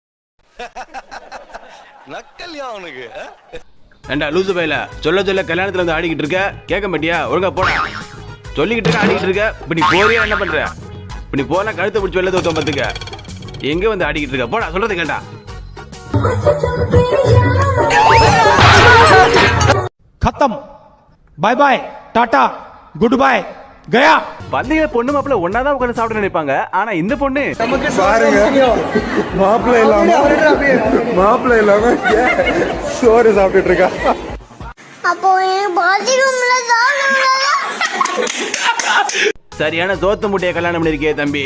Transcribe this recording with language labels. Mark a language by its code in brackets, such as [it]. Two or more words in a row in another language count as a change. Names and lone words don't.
[ta] ஏண்டா லூசு பையல, சொல்ல கல்யாணத்துல வந்து ஆடிக்கிட்டு இருக்க, கேட்க மாட்டியா? ஒழுங்கா போடா. சொல்லிக்கிட்டு இருக்க, ஆடிக்கிட்டு இருக்க. இப்ப நீ போறியா என்ன பண்ற? இப்ப நீ போனா கழுத்தை பிடிச்சி வெளில தோத்தம் பார்த்துக்க. எங்க வந்து ஆடிக்கிட்டு இருக்க? போடா, சொல்றது கேட்டா. [hi] खत्म, [en] bye bye, [hi] टाटा, [en] good bye, [hi] गया. [ta] பந்தய பொண்ணு மாப்பிள்ள ஒன்னாதான் உட்கார்ந்து சாப்பிட நினைப்பாங்க. ஆனா இந்த பொண்ணு மாப்பிள்ள இல்லாம சோறு சாப்பிட்டுட்டு இருக்கா. சரியான சோத்து முட்டைய கல்யாணம் பண்ணிருக்கே தம்பி.